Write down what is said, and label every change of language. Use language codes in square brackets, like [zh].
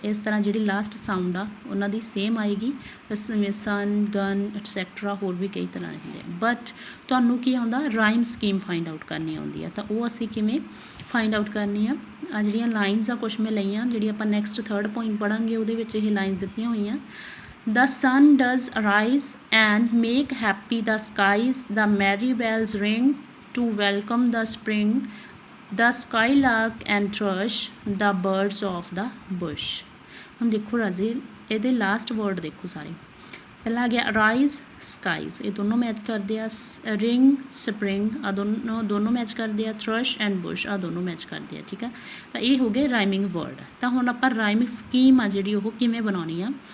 [pa] ਇਸ ਤਰ੍ਹਾਂ ਜਿਹੜੀ ਲਾਸਟ ਸਾਊਂਡ ਆ ਉਹਨਾਂ ਦੀ ਸੇਮ ਆਏਗੀ, ਜਿਵੇਂ ਸਨ, ਗਨ, ਐਟਸੈਕਟਰਾ, ਹੋਰ ਵੀ ਕਈ ਤਰ੍ਹਾਂ ਦੇ ਹੁੰਦੇ ਆ। ਬਟ ਤੁਹਾਨੂੰ ਕੀ ਆਉਂਦਾ, ਰਾਈਮ ਸਕੀਮ ਫਾਈਂਡ ਆਊਟ ਕਰਨੀ ਆਉਂਦੀ ਆ। ਤਾਂ ਉਹ ਅਸੀਂ ਕਿਵੇਂ ਫਾਈਂਡ ਆਊਟ ਕਰਨੀ ਆ, ਆ ਜਿਹੜੀਆਂ ਲਾਈਨਸ ਆ ਕੁਛ ਮੈਂ ਲਈਆਂ, ਜਿਹੜੀ ਆਪਾਂ ਨੈਕਸਟ 3rd ਪੁਆਇੰਟ ਪੜ੍ਹਾਂਗੇ ਉਹਦੇ ਵਿੱਚ ਇਹ ਲਾਈਨਸ ਦਿੱਤੀਆਂ ਹੋਈਆਂ। [en] The sun does arise and make happy the skies, the merry bells ring to welcome the spring, the skylark and thrush, the birds of the bush। [pa] ਹੁਣ ਦੇਖੋ ਰਾਜੇ ਇਹਦੇ ਲਾਸਟ ਵਰਡ ਦੇਖੋ ਸਾਰੇ, ਪਹਿਲਾਂ ਆ ਗਿਆ ਅਰਾਈਜ਼, ਸਕਾਈਜ਼, ਇਹ ਦੋਨੋਂ ਮੈਚ ਕਰਦੇ ਆ, ਰਿੰਗ, ਸਪਰਿੰਗ, ਆ ਦੋਨੋਂ ਮੈਚ ਕਰਦੇ ਆ, ਥਰਸ਼ ਐਂਡ ਬੁਸ਼ ਆ ਦੋਨੋਂ ਮੈਚ ਕਰਦੇ ਆ, ਠੀਕ ਆ। ਤਾਂ ਇਹ ਹੋ ਗਏ ਰਾਈਮਿੰਗ ਵਰਡ। ਤਾਂ ਹੁਣ ਆਪਾਂ ਰਾਈਮਿੰਗ ਸਕੀਮ ਆ ਜਿਹੜੀ ਉਹ ਕਿਵੇਂ ਬਣਾਉਣੀ ਆ।